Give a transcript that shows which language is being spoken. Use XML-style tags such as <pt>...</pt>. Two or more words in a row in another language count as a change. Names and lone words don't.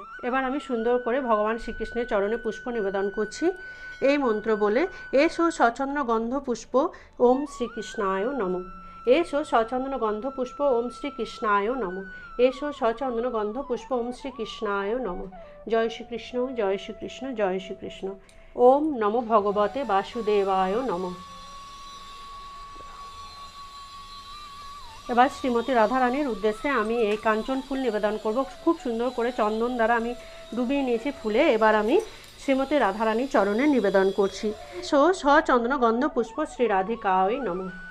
<bn>এবার আমি সুন্দর করে ভগবান শ্রীকৃষ্ণের চরণে পুষ্প নিবেদন করছি এই মন্ত্র বলে,</bn> <sa>এসো সচন্দন গন্ধ পুষ্প ওম শ্রীকৃষ্ণায় নমঃ। এসো সচন্দন গন্ধ পুষ্প ওম শ্রীকৃষ্ণায় নমঃ। এসো সচন্দন গন্ধ পুষ্প ওম শ্রীকৃষ্ণায় নমঃ।</sa> <bn>জয় শ্রীকৃষ্ণ, জয় শ্রীকৃষ্ণ, জয় শ্রীকৃষ্ণ।</bn> <sa>ওম নমো ভগবতে বাসুদেবায় নমঃ।</sa> <bn>এবার শ্রীমতী রাধারানীর উদ্দেশ্যে আমি এই কাঞ্চন ফুল নিবেদন করব। খুব সুন্দর করে চন্দন দ্বারা আমি ডুবিয়ে নিয়েছি ফুলে। এবার আমি শ্রীমতী রাধারানীর চরণে নিবেদন করছি।</bn> <sa>সো সচন্দন গন্ধ পুষ্প শ্রী রাধিকায় নমঃ।</sa>